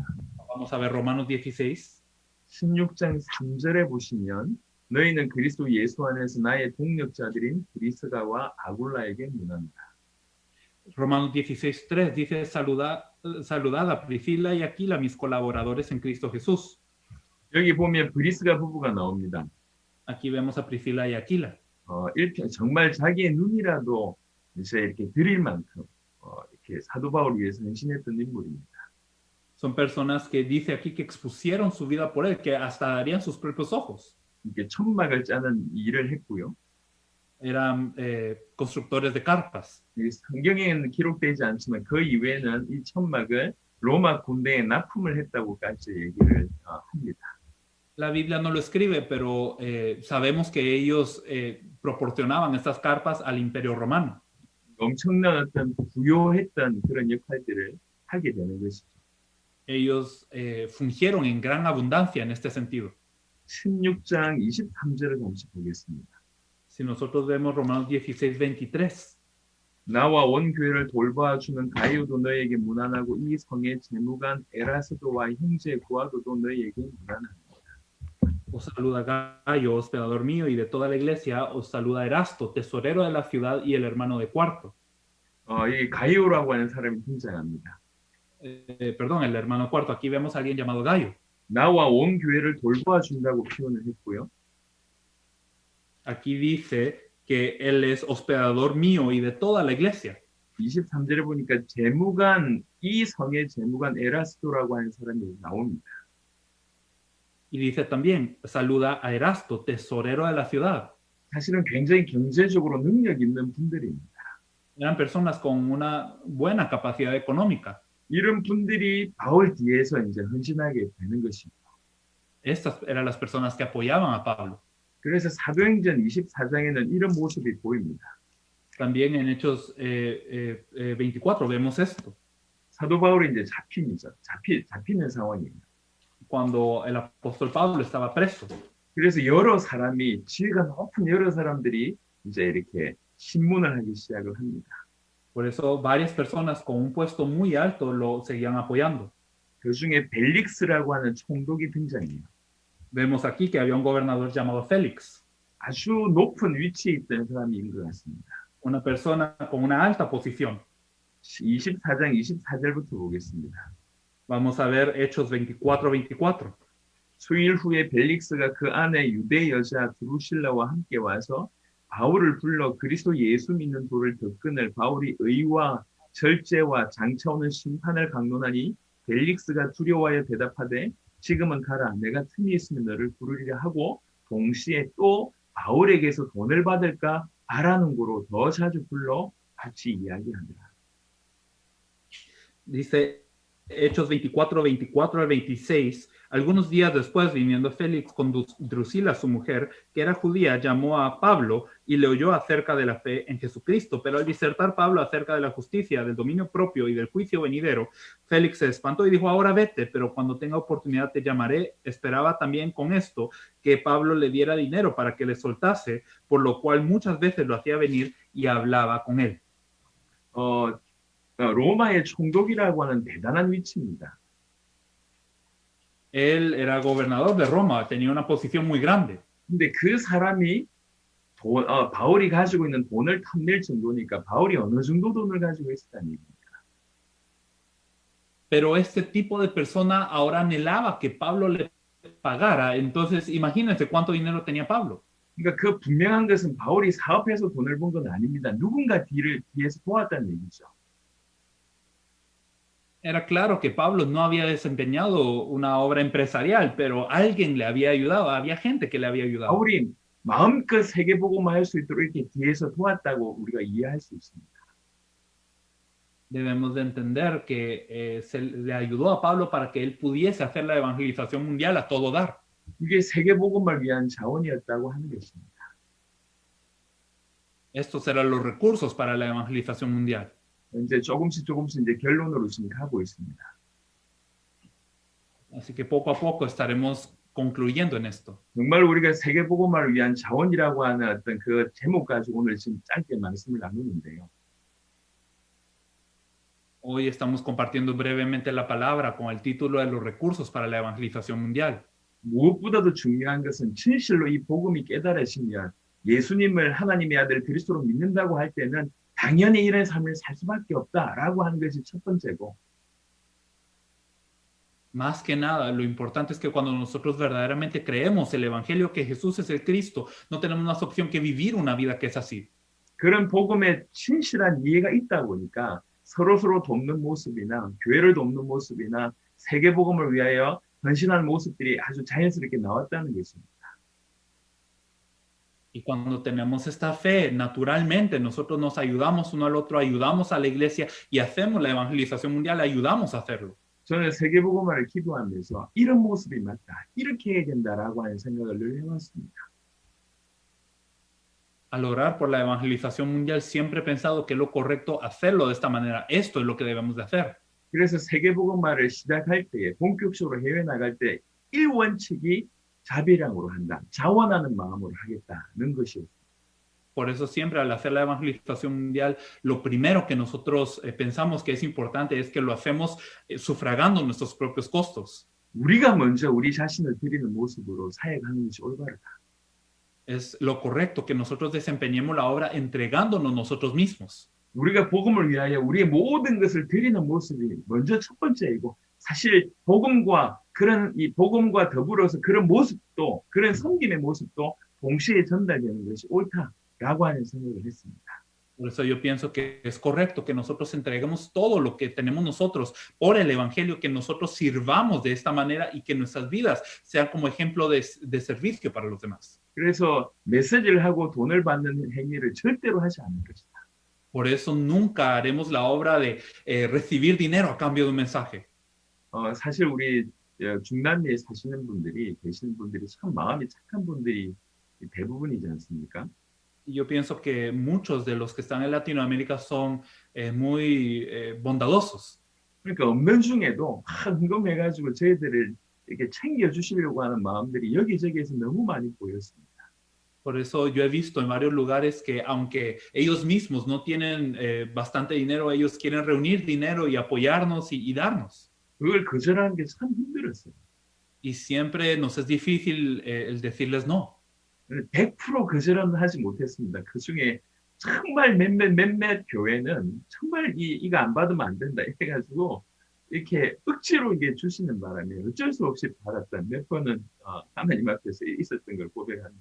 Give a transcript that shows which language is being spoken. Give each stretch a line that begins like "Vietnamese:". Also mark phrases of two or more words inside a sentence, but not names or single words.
Spanish: Vamos a ver Romanos 16.
Korean: 16장 3절에 보시면 너희는 그리스도 예수 안에서 나의 동력자들인 브리스가와 아굴라에게 문한다.
Spanish: Romanos 16:3 dice, saludad a Priscila y Aquila, mis colaboradores en Cristo Jesús.
Korean: 여기 보면 브리스가 부부가 나옵니다.
Spanish: Aquí vemos a Priscila y Aquila.
Korean: 정말 자기의 눈이라도 이제 이렇게 드릴 만큼 이렇게 사도 바울을 위해서 헌신했던 인물입니다.
Spanish: Son personas que dice aquí que expusieron su vida por él, que hasta darían sus propios ojos.
Korean: 이렇게 천막을 짜는 일을 했고요.
Spanish: Eran constructores de carpas.
Korean: 이 성경에는 기록되지 않지만 그 이외에는 이 천막을 로마 군대에 납품을 했다고까지 얘기를 합니다.
Spanish: La Biblia no lo escribe, pero sabemos que ellos proporcionaban estas carpas al Imperio Romano.
Korean: 엄청난 어떤 부요했던 그런 역할들을 하게 되는 것이죠.
Spanish: Ellos fungieron en gran abundancia en este sentido.
Korean: 16장 23절을 잠시 보겠습니다.
Spanish: Si nosotros vemos Romanos 16:23,
Korean: 나와 온 교회를 돌봐주는 가이오도 너에게 무난하고 이 성의 재무관 에라스도와 형제 구아도도 너에게 무난하다.
Spanish: os saluda Gayo, hospedador mío, y de toda la iglesia os saluda Erasto, tesorero de la ciudad y el hermano de cuarto.
Korean: 이 가이오라고 하는 사람이 등장합니다.
Spanish: Perdón, el hermano cuarto. Aquí vemos a alguien llamado Gayo.
Korean: 나와 온 교회를 돌봐준다고 표현을 했고요.
Spanish: Aquí dice que él es hospedador mío y de toda la iglesia.
Korean: 23절에 보니까 재무관, 이 성의 재무관 에라스도라고 하는 사람이 나옵니다.
Spanish: Y dice también, saluda a Erasto, tesorero de la ciudad.
Korean: 사실은 굉장히 경제적으로 능력 있는 분들입니다.
Spanish: Eran personas con una buena capacidad económica.
Korean: 이런 분들이 바울 뒤에서 이제 헌신하게 되는 것입니다.
Spanish: Estas eran las personas que apoyaban a Pablo.
Korean: 그래서 사도행전 24장에는 이런 모습이 보입니다.
Spanish: También en Hechos 24 vemos esto.
Korean: 사도 바울이 이제 잡히는 상황이에요.
Spanish: Cuando el apóstol Pablo estaba preso.
Korean: 그래서 여러 사람이 지위가 높은 여러 사람들이 이제 이렇게 신문을 하기 시작을 합니다.
Spanish: Por eso varias personas con un puesto muy alto lo seguían apoyando.
Korean: 그 중에 벨릭스라고 하는 총독이 등장해요.
Spanish: Vemos aquí que había un gobernador llamado Félix.
Korean: 아주 높은 위치에 있던 사람인 것 같습니다.
Spanish: Una persona con una alta posición.
Korean: 24장 24절부터 보겠습니다.
Spanish: Vamos a ver Hechos 24:24.
Korean: 수일 후에 벨릭스가 그 안에 유대 여자 드루실라와 함께 와서 바울을 불러 그리스도 예수 믿는 도를 덮끈을 바울이 의와 절제와 장차오는 심판을 강론하니 벨릭스가 두려워하여 대답하되 지금은 가라 내가 틈이 있으면 너를 부르리라 하고 동시에 또 바울에게서 돈을 받을까 바라는 거로 더 자주 불러 같이 이야기하더라.
Spanish: Dice Hechos 24:24 al 26. Algunos días después, viniendo Félix con Drusila, su mujer, que era judía, llamó a Pablo y le oyó acerca de la fe en Jesucristo. Pero al disertar Pablo acerca de la justicia, del dominio propio y del juicio venidero, Félix se espantó y dijo, ahora vete, pero cuando tenga oportunidad te llamaré. Esperaba también con esto que Pablo le diera dinero para que le soltase, por lo cual muchas veces lo hacía venir y hablaba con él.
Korean: 로마의 총독이라고 하는 대단한 위치입니다.
Spanish: Él era gobernador de Roma, tenía una posición muy grande. 근데 그 사람이 바울이 가지고 있는 돈을 탐낼 정도니까 바울이 어느 정도 돈을 가지고 있었다는 얘기입니다. Pero este tipo de persona ahora anhelaba que Pablo le pagara. Entonces, imagínense cuánto dinero tenía Pablo.
Korean: 그러니까 그 분명한 것은 바울이 사업해서 돈을 번 건 아닙니다. 누군가 뒤에서 도왔다는 얘기죠.
Spanish: Era claro que Pablo no había desempeñado una obra empresarial, pero alguien le había ayudado, había gente que le había ayudado.
Korean: 바울이 마음껏 세계복음화 할 수 있도록 이렇게 뒤에서 도왔다고 우리가 이해할 수 있습니다.
Spanish: Debemos de entender que se le ayudó a Pablo para que él pudiese hacer la evangelización mundial a todo dar.
Korean: 이게 세계복음을 위한 자원이었다고 하는 것입니다.
Spanish: Estos eran los recursos para la evangelización mundial.
Korean: 이제 조금씩 이제 결론으로 지금 가고 있습니다.
Spanish: Así que poco a poco estaremos concluyendo en esto.
Korean: 정말 우리가 세계복음화를 위한 자원이라고 하는 어떤 그 제목 가지고 오늘 지금 짧게 말씀을 나누는데요.
Spanish: Hoy estamos compartiendo brevemente la palabra con el título de los recursos para la evangelización mundial.
Korean: 무엇보다도 중요한 것은 진실로 이 복음이 깨달으시면 예수님을 하나님의 아들 그리스도로 믿는다고 할 때는 당연히 이런 삶을 살 수밖에 없다라고 하는 것이 첫 번째고
Spanish: Más que nada, lo importante es que cuando nosotros verdaderamente creemos el evangelio que Jesús es el Cristo, no tenemos más opción que vivir una vida que es así.
Korean: 그런 복음에 진실한 이해가 있다 보니까 서로 돕는 모습이나 교회를 돕는 모습이나 세계복음을 위하여 헌신하는 모습들이 아주 자연스럽게 나왔다는 것입니다.
Spanish: Y cuando tenemos esta fe, naturalmente nosotros nos ayudamos uno al otro, ayudamos a la iglesia y hacemos la evangelización mundial, ayudamos a hacerlo.
Korean: 저는 세계복음화를 기도하면서 이런 모습이 맞다, 이렇게 해야 된다라고 하는 생각을 늘 해왔습니다.
Spanish: Al orar por la evangelización mundial siempre he pensado que es lo correcto hacerlo de esta manera. Esto es lo que debemos de hacer.
Korean: 그래서 세계복음화를 시작할 때, 본격적으로 해외 나갈 때 1원칙이 자비량으로 한다, 자원하는 마음으로 하겠다는 것이었습니다.
Spanish: Por eso siempre al hacer la evangelización mundial, lo primero que nosotros pensamos que es importante es que lo hacemos sufragando nuestros propios costos.
Korean: 우리가 먼저 우리 자신을 드리는 모습으로 사역하는 것이 올바르다.
Spanish: Es lo correcto que nosotros desempeñemos la obra entregándonos nosotros mismos.
Korean: 우리가 복음을 위하여 우리의 모든 것을 드리는 모습이 먼저 첫 번째이고, 사실 복음과 더불어서 그런 모습도, 그런 섬김의 모습도 동시에 전달되는 것이 옳다라고 하는 생각을 했습니다.
Spanish: Por eso yo pienso que es correcto que nosotros entreguemos todo lo que tenemos nosotros por el evangelio, que nosotros sirvamos de esta manera y que nuestras vidas sean como ejemplo de servicio para los demás.
Korean: 그래서 메시지를 하고 돈을 받는 행위를 절대로 하지 않을 것이다.
Spanish: Por eso nunca haremos la obra de recibir dinero a cambio de un mensaje.
Korean: 사실 우리 중남미에 계시는 분들이 참 마음이 착한 분들이 대부분이지 않습니까?
Spanish: Yo pienso que muchos de los que están en Latinoamérica son muy bondadosos.
Korean: 그러니까 없는 중에도 헌금해가지고 저희들을 이렇게 챙겨주시려고 하는 마음들이 여기저기에서 너무 많이 보였습니다.
Spanish: Por eso yo he visto en varios lugares que aunque ellos mismos no tienen bastante dinero, ellos quieren reunir dinero y apoyarnos y darnos.
Korean: 그걸 거절하는 게 참 힘들었어요.
Spanish: Y siempre nos es difícil el decirles no.
Korean: 100% 거절은 하지 못했습니다. 그 중에 정말 몇몇 교회는 정말 이거 안 받으면 안 된다 해가지고 이렇게 억지로 이게 주시는 바람에 어쩔 수 없이 받았던 몇 번은 하나님 앞에서 있었던 걸 고백합니다.